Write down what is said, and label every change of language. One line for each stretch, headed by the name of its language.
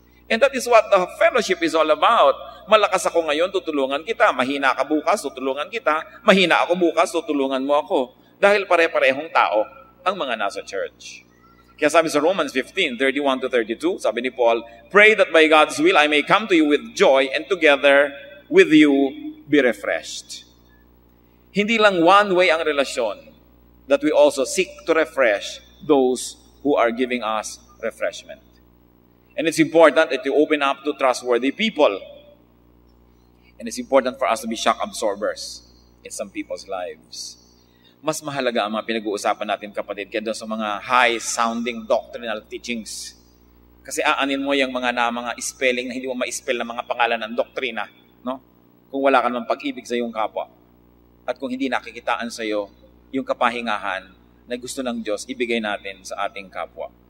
English: And that is what the fellowship is all about.
Filipino: Malakas ako ngayon, tutulungan kita. Mahina ka bukas, tutulungan kita. Mahina ako bukas, tutulungan mo ako. Dahil pare-parehong tao ang mga nasa church. Kaya sabi sa Romans 15:31-32, sabi ni Paul,
English: pray that by God's will I may come to you with joy and together with you be refreshed.
Filipino: Hindi lang one way ang relasyon,
English: that we also seek to refresh those who are giving us refreshment. And it's important that you open up to trustworthy people. And it's important for us to be shock absorbers in some people's lives.
Filipino: Mas mahalaga ang mga pinag-uusapan natin, kapatid, kaya doon sa mga
English: high-sounding doctrinal teachings.
Filipino: Kasi aanin mo yung mga spelling na hindi mo ma-spell na mga pangalan ng doktrina, no? Kung wala ka namang pag-ibig sa iyong kapwa. At kung hindi nakikitaan sa iyo yung kapahingahan na gusto ng Diyos ibigay natin sa ating kapwa.